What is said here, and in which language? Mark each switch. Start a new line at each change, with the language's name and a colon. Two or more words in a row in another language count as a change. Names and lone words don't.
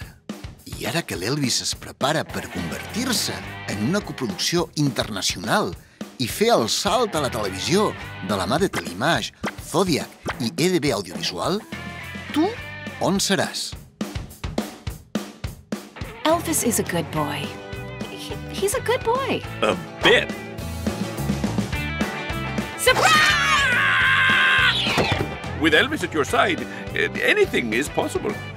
Catalan: I ara que l'Elvis es prepara per convertir-se en una coproducció internacional i fer el salt a la televisió de la mà de Telimage, Zodiac i EDB Audiovisual, tu on seràs?
English: Elvis is a good boy. He's a good boy. A bit. Surprise! With Elvis at your side, anything is possible.